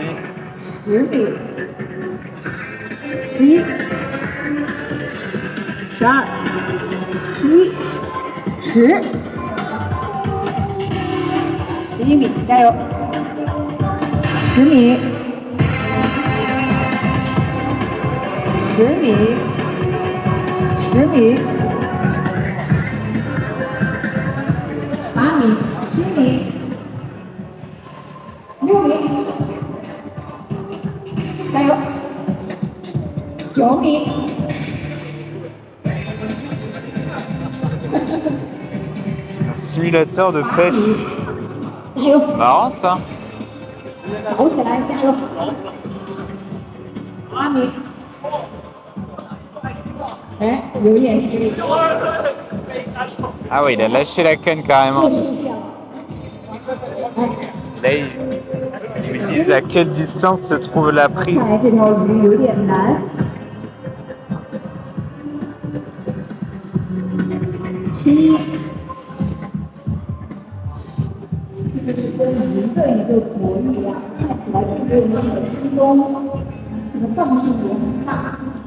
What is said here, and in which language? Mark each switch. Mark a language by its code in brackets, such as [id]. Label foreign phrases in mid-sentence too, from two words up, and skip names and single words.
[zh] 10 米，11、12、11、10、11米，加油！10米，10米，10米，8米，7米，6米。加油！9米 [fr] Un simulateur de pêche. [zh] 加油！ [fr] Marrant ça. [zh] 搞起来，加油！8米，哎，有点实力。 [fr] Ah ouais, il a lâché la canne carrément. Là, ils me disent à quelle distance se trouve la prise. [zh] 这条鱼有点难。11，这个是跟鱼的一个博弈啊，看起来特别没有轻松，这个磅数也很大。